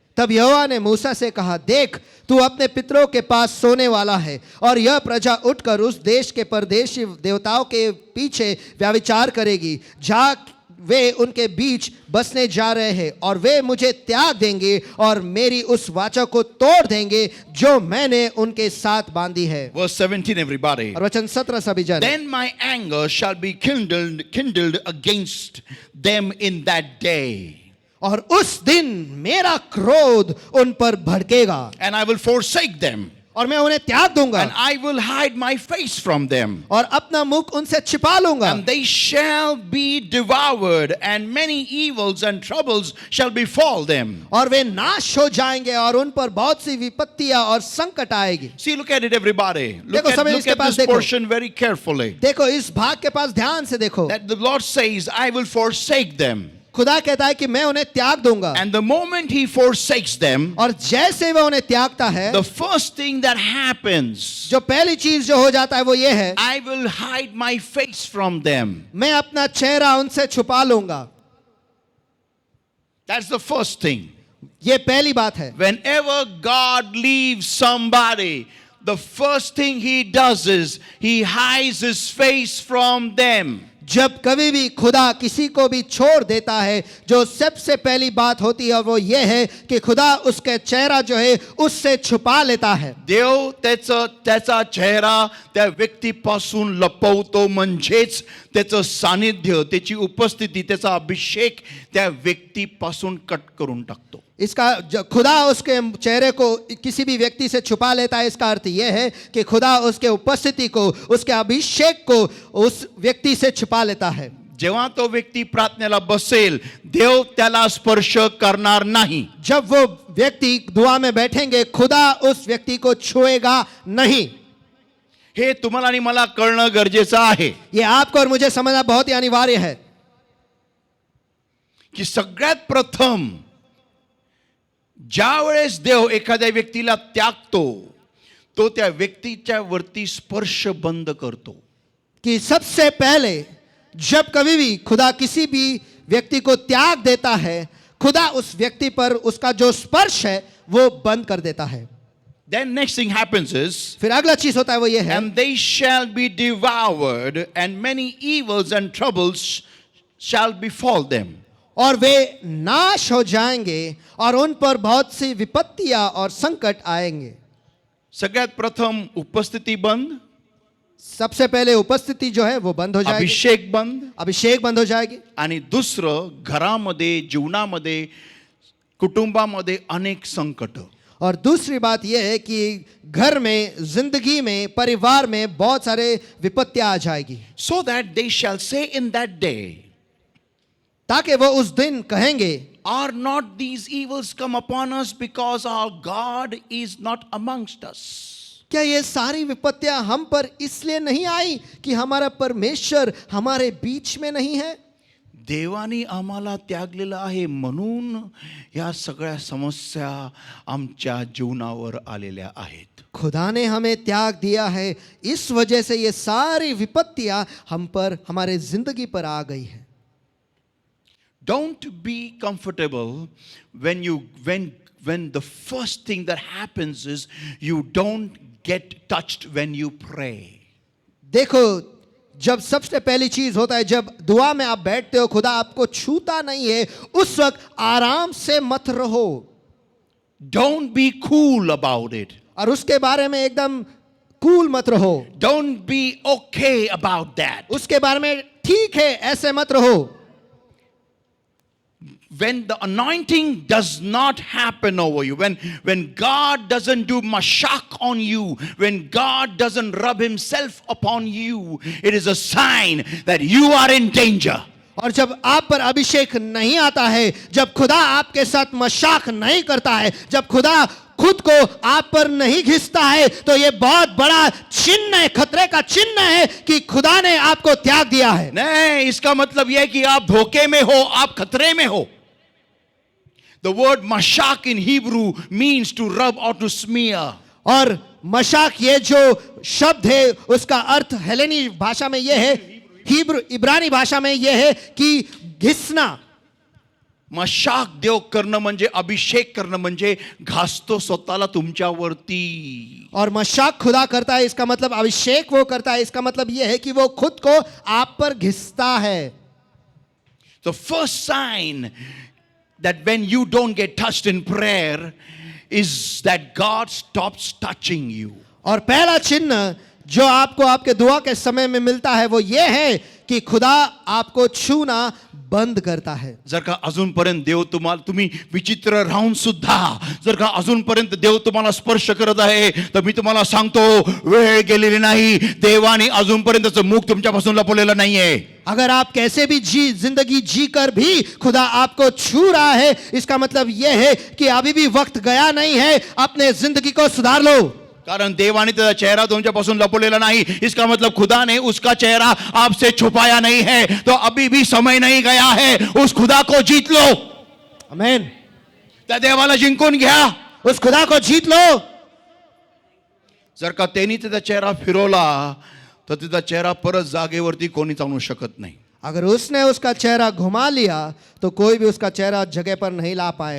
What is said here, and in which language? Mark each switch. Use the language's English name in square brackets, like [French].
[Hindi] तब यहोवा ने मूसा से कहा, देख तू अपने पितरों के पास सोने वाला है, और यह प्रजा उठकर उस देश के परदेशी देवताओं के पीछे व्यभिचार करेगी, जहाँ वे उनके बीच बसने जा रहे हैं, और वे मुझे त्याग देंगे और मेरी उस वाचा को तोड़ देंगे जो मैंने उनके साथ बांधी है. [English] Verse 17, everybody. [Hindi] और वचन 17 सभी जन. [English] Then my anger shall be kindled against them in that day. [Hindi] और उस दिन मेरा क्रोध उन पर भड़केगा. [English] And I will forsake them. [Hindi] और मैं उन्हें त्याग दूंगा. [English] And I will hide my face from them. [Hindi] और अपना मुख उनसे छिपा लूंगा. [English] And they shall be devoured, and many evils and troubles shall befall them. [Hindi] और वे नाश हो जाएंगे और उन पर बहुत सी विपत्तियां और संकट आएगी. [English] See, look at it, everybody. Look [Hindi] देखो, [English] at, [Hindi] सभी [English] look [Hindi] इसके [English] at [Hindi] पास [English] this [Hindi] देखो. [English] portion very carefully. [Hindi] देखो इस भाग के पास ध्यान से देखो. [English] That the Lord says, I will forsake them. [Hindi] खुदा कहता है कि मैं उन्हें त्याग दूंगा. [English] And the moment he forsakes them, [Hindi] और जैसे वह उन्हें त्यागता है, [English] the first thing that happens, [Hindi] जो पहली चीज जो हो जाता है वो ये है, [English] I will hide my face from them. [Hindi] मैं अपना चेहरा उनसे छुपा लूंगा. [English] That's the first thing. [Hindi] ये पहली बात है. [English] Whenever God leaves somebody, the first thing he does is he hides his face from them. [Hindi] जब कभी भी खुदा किसी को भी छोड़ देता है, जो सबसे पहली बात होती है वो ये है कि खुदा उसके चेहरा जो है उससे छुपा लेता है. [Marathi] देव त्याचा चेहरा त्या व्यक्तीपासून लपवतो, म्हणजेच त्याचं सानिध्य, त्याची उपस्थिती, त्याचा अभिषेक त्या व्यक्तीपासून कट करून टाकतो. [Hindi] खुदा उसके चेहरे को किसी भी व्यक्ति से छुपा लेता है, इसका अर्थ यह है कि खुदा उसके उपस्थिति को, उसके अभिषेक को उस व्यक्ति से छुपा लेता है. [Marathi] जेव्हा तो व्यक्ती प्रार्थनेला बसेल, देव त्याला स्पर्श करणार नाही. [Hindi] जब वो व्यक्ति दुआ में बैठेंगे, खुदा उस व्यक्ति को छुएगा नहीं. [Marathi] हे तुम्हाला आणि मला कळणं गरजेचं आहे [Hindi] ये आपको और मुझे समझना बहुत ही अनिवार्य है [Marathi] की सगळ्यात प्रथम ज्या वेळेस देव एखाद्या व्यक्तीला त्यागतो, तो त्या व्यक्तीच्या वरती स्पर्श बंद करतो. [Hindi] कि सबसे पहले जब कभी भी खुदा किसी भी व्यक्ति को त्याग देता है, खुदा उस व्यक्ति पर उसका जो स्पर्श है वो बंद कर देता है. [English] Then next thing happens is, [Hindi] फिर अगला चीज होता है वो ये है, [English] and they shall be devoured, and many evils and troubles shall befall them. [Hindi] और वे नाश हो जाएंगे और उन पर बहुत सी विपत्तियां और संकट आएंगे. [Marathi] सगळ्यात प्रथम उपस्थिती बंद, [Hindi] सबसे पहले उपस्थिति जो है वो बंद हो जाएगी, [Marathi] अभिषेक बंद, [Hindi] अभिषेक बंद हो जाएगी. [Marathi] आणि दुसरं घरामध्ये, जीवनामध्ये, कुटुंबामध्ये अनेक संकट. [Hindi] और दूसरी बात यह है कि घर में, जिंदगी में, परिवार में बहुत सारे विपत्तियां आ जाएगी. [English] So that they shall say in that day, [Hindi] ताकि वो उस दिन कहेंगे, [English] are not these evils come upon us because our God is not amongst us? [Hindi] क्या ये सारी विपत्तियां हम पर इसलिए नहीं आई कि हमारा परमेश्वर हमारे बीच में नहीं है? [Marathi] देवानी आम्हाला त्यागलेलं आहे म्हणून या सगळ्या समस्या आमच्या जीवनावर आलेल्या आहेत. [Hindi] खुदा ने हमें त्याग दिया है, इस वजह से ये सारी विपत्तियां हम पर, हमारे जिंदगी पर आ गई है. [English] Don't be comfortable when the first thing that happens is you don't get touched when you pray. [Hindi] देखो, जब सबसे पहली चीज होता है, जब दुआ में आप बैठते हो, खुदा आपको छूता नहीं है, उस वक्त आराम से मत रहो. [English] Don't be cool about it. [Hindi] और उसके बारे में एकदम कूल मत रहो. [English] Don't be okay about that. [Hindi] उसके बारे में ठीक है ऐसे मत रहो. [English] When the anointing does not happen over you, when God doesn't do mashak on you, when God doesn't rub himself upon you, it is a sign that you are in danger. [Hindi] और जब आप पर अभिषेक नहीं आता है, जब खुदा आपके साथ मशाक नहीं करता है, जब खुदा खुद को आप पर नहीं घिसता है, तो ये बहुत बड़ा चिन्ह है, खतरे का चिन्ह है कि खुदा ने आपको त्याग दिया है. नहीं, इसका मतलब यह है कि आप धोखे में हो, आप खतरे में हो. [English] The word mashak in Hebrew means to rub or to smear. [Hindi] और मशाक ये जो शब्द है उसका अर्थ हेलेनी भाषा में ये है, हिब्रू इब्रानी भाषा में ये है कि घिसना. [Marathi] मशाक देव करणं म्हणजे, अभिषेक करणं म्हणजे घासतो स्वतःला तुमच्यावरती. [Hindi] और मशाक खुदा करता है, इसका मतलब अभिषेक वो करता है, इसका मतलब ये है कि वो खुद को आप पर घिसता है. [English] The first sign that when you don't get touched in prayer is that God stops touching you. [Hindi] और पहला चिन्ह जो आपको आपके दुआ के समय में मिलता है वो ये है कि खुदा आपको छूना बंद करता है. [Marathi] जर का अजूनपर्यंत देव तुम्ही विचित्र राहून सुद्धा जर का अजूनपर्यंत देव तुम्हाला स्पर्श करत आहे, तर मी तुम्हाला सांगतो वेळ गेलेली नाही. देवाने अजूनपर्यंतचं मुख तुमच्यापासून लपवलेलं नाहीये. [Hindi] अगर आप कैसे भी जिंदगी जी कर भी खुदा आपको छू रहा है, इसका मतलब यह है कि अभी भी वक्त गया नहीं है, अपने जिंदगी को सुधार लो. [Marathi] कारण देवाने त्याचा चेहरा तुमच्यापासून लपवलेला नाही. [Hindi] इसका मतलब खुदा ने उसका चेहरा आपसे छुपाया नहीं है. तो अभी भी समय नहीं गया है. उस खुदा को जीत लो. आमेन. [Marathi] त्या देवाला जिंकून घ्या. [Hindi] उस खुदा को जीत लो. [Marathi] जर का त्यांनी त्याचा चेहरा फिरवला तर त्याचा चेहरा परत जागेवरती कोणीच आणू शकत नाही. [Hindi] अगर उसने उसका चेहरा घुमा लिया तो कोई भी उसका चेहरा जगह पर नहीं ला पाएगा.